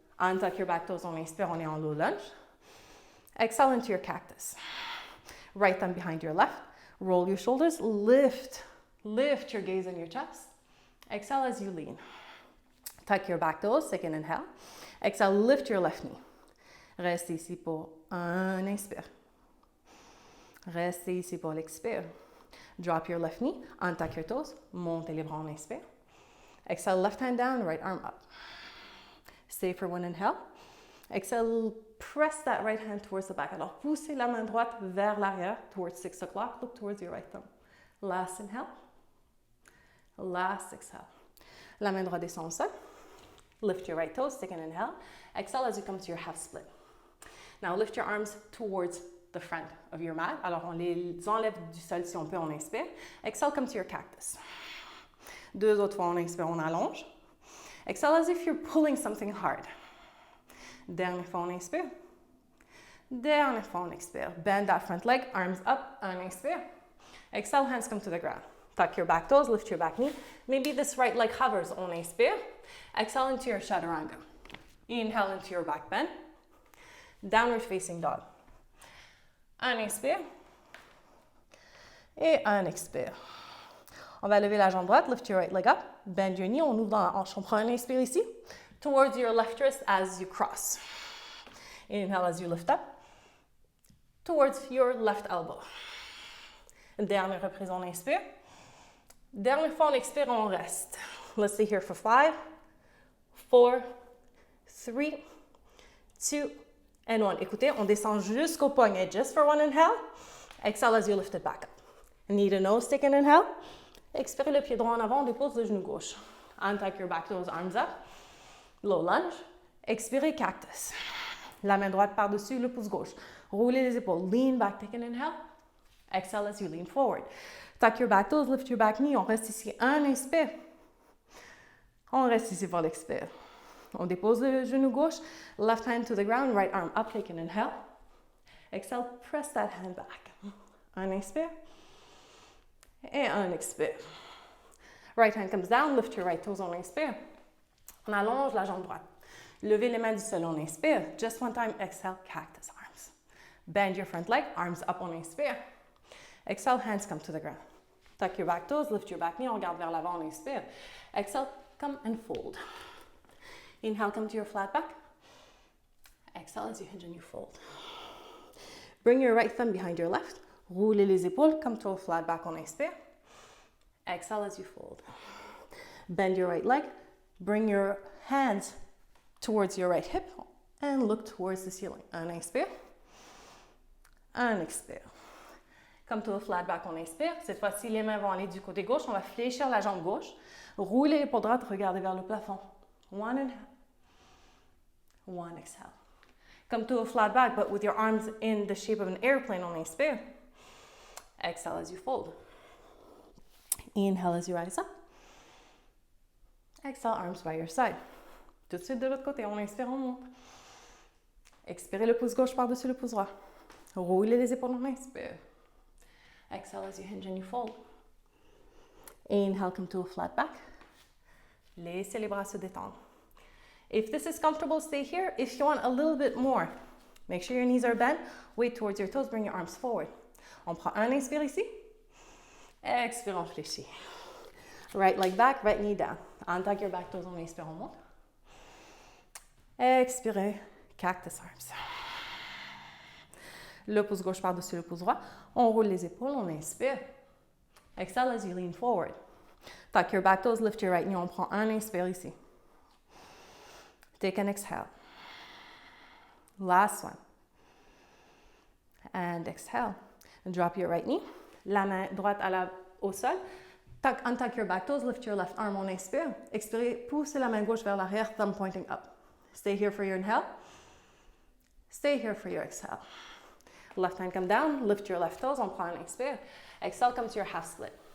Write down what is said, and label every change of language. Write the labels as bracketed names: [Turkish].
[English] Untuck your back toes, [French] on inspire, on est en [English] low lunge. Exhale into your cactus. Right thumb behind your left. Roll your shoulders, lift your gaze in your chest. Exhale as you lean. Tuck your back toes, take an inhale. Exhale, lift your left knee. [French] Restez ici pour un inspire. Restez ici pour l'expire. [English] Drop your left knee, untuck your toes, [French] montez les bras, on inspire. [English] Exhale, left hand down, right arm up. Stay for one inhale. Exhale, press that right hand towards the back. [French] Alors, poussez la main droite vers l'arrière, [English] towards 6 o'clock. Look towards your right thumb. Last inhale. Last exhale. [French] La main droite descend au sol. [English] Lift your right toes, take an inhale. Exhale as you come to your half split. Now, lift your arms towards the front of your mat. [French] Alors, on les enlève du sol si on peut, on inspire. [English] Exhale, come to your cactus. [French] 2 autres fois, on inspire, on allonge. [English] Exhale as if you're pulling something hard. [French] Dernière fois, on inspire. Dernière fois, on expire. [English] Bend that front leg, arms up, [French] un inspire. [English] Exhale, hands come to the ground. Tuck your back toes, lift your back knee. Maybe this right leg hovers. [French] On inspire. [English] Exhale into your chaturanga. Inhale into your back bend. Downward facing dog. [French] Un inspire. Et un expire. On va lever la jambe droite, [English] lift your right leg up, bend your knee, [French] on ouvre dans la hanche. On prend un inspire ici, [English] towards your left wrist as you cross. Inhale as you lift up, towards your left elbow. [French] Dernière reprise, on inspire. Dernière fois, on expire, on reste. [English] Let's stay here for 5, 4, 3, 2, and 1. [French] Écoutez, on descend jusqu'au poignet, [English] just for one inhale. Exhale as you lift it back up. Knee to nose, take an inhale. [French] Expirez le pied droit en avant, on dépose le genou gauche. [English] Untuck your back toes, arms up. Low lunge. [French] Expirez, cactus. La main droite par-dessus le pouce gauche. Roulez les épaules. [English] Lean back, take an inhale. Exhale as you lean forward. Tuck your back toes, lift your back knee. [French] On reste ici. Un inspire. On reste ici pour l'expire. On dépose le genou gauche. [English] Left hand to the ground, right arm up, take an inhale. Exhale, press that hand back. [French] Un inspire. Et un expire. [English] Right hand comes down, lift your right toes, [French] on inspire. On allonge la jambe droite. Levez les mains du sol, on inspire. [English] Just one time, exhale, cactus arms. Bend your front leg, arms up, [French] on inspire. [English] Exhale, hands come to the ground. Tuck your back toes, lift your back knee, [French] on regarde vers l'avant, on inspire. [English] Exhale, come and fold. Inhale, come to your flat back. Exhale as you hinge and you fold. Bring your right thumb behind your left. [French] Roulez les épaules, [English] come to a flat back, [French] on inspire. [English] Exhale as you fold. Bend your right leg. Bring your hands towards your right hip and look towards the ceiling. [French] Un inspire. Un expire. [English] Come to a flat back, [French] on inspire. Cette fois-ci, les mains vont aller du côté gauche. On va fléchir la jambe gauche. Roulez l'épaule droite, regardez vers le plafond. [English] One inhale. One exhale. Come to a flat back, but with your arms in the shape of an airplane, [French] on inspire. [English] Exhale as you fold. Inhale as you rise up. Exhale, arms by your side. [French] Tout de suite de l'autre côté, on inspire, on monte. Expirez le pouce gauche par-dessus le pouce droit. Roulez les épaules, on inspire. [English] Exhale as you hinge and you fold. Inhale, come to a flat back. [French] Laissez les bras se détendre. [English] If this is comfortable, stay here. If you want a little bit more, make sure your knees are bent. Weight towards your toes, bring your arms forward. [French] On prend un inspire ici. Expire, on fléchit. [English] Right leg back, right knee down. Untuck your back toes, [French] on inspire, on monte. Expirez, [English] cactus arms. [French] Le pouce gauche par-dessus le pouce droit. On roule les épaules, on inspire. [English] Exhale as you lean forward. Tuck your back toes, lift your right knee. [French] On prend un inspire ici. [English] Take an exhale. Last one. And exhale. Drop your right knee. [French] La main droite au sol. [English] Untuck your back toes, lift your left arm, [French] on inspire. Expirez, poussez la main gauche vers l'arrière, [English] thumb pointing up. Stay here for your inhale. Stay here for your exhale. Left hand come down, lift your left toes, [French] on prend un inspire. [English] Exhale, come to your half split.